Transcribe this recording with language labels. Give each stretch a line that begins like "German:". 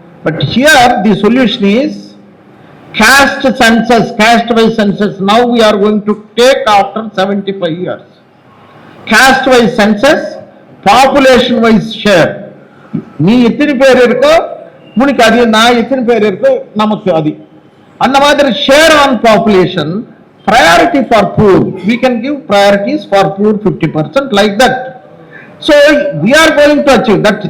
English: But here the solution is caste census, caste-wise census. Now we are going to take after 75 years. Caste-wise census, population-wise share.
Tamil: நீ எத்தனை பேர் இருக்கோ உனக்கு அது, நான் எத்தனை பேர் இருக்கோ நமக்கு அது. அந்த மாதிரி
English: share on population, priority for poor. We can give priorities for poor 50% like that. So we are going to achieve that.